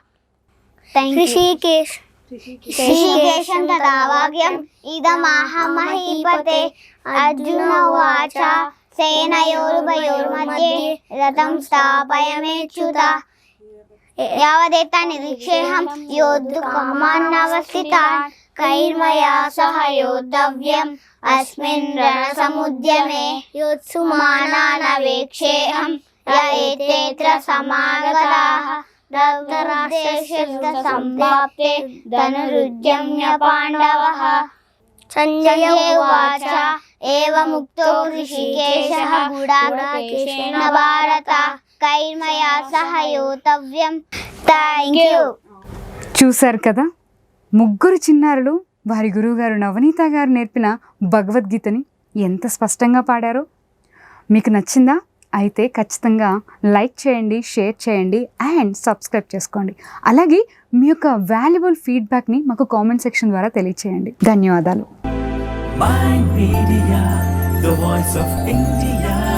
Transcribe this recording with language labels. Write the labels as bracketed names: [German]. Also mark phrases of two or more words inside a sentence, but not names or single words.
[Sanskrit] ఋషికేశం తదా వాక్యం ఇదమాహ మహీపతే. అర్జున ఉవాచ సేనయోరుభయోర్मध्ये రథం స్థాపయామ్యేచ్యుత. యావదేతాన్ నిరీక్షేహం యోద్ధుకామానవస్థితాన్ कैर्मया सह योद्धव्यम् अस्मिन् रणसमुद्यमे योत्सुमानानवेक्षेऽहं य एतेऽत्र समागताः दत्तराष्ट्रस्य सम्प्राप्ते धनुरुद्यम्य पाण्डवः। संजय उवाच एवमुक्तो ऋषिकेशः गुडाकेशेन भारत कैर्मया सह योद्धव्यम्। [English] Thank you. [Telugu] చూశారు కదా, ముగ్గురు చిన్నారులు వారి గురువుగారు నవనీత గారు నేర్పిన భగవద్గీతని ఎంత స్పష్టంగా పాడారో. మీకు నచ్చిందా? అయితే ఖచ్చితంగా లైక్ చేయండి, షేర్ చేయండి [English] and subscribe [Telugu] చేసుకోండి. అలాగే మీ యొక్క [English] valuable feedback [Telugu] మాకు [English] comment section [Telugu] ద్వారా తెలియచేయండి. ధన్యవాదాలు. [English] Mind Media, the voice of India.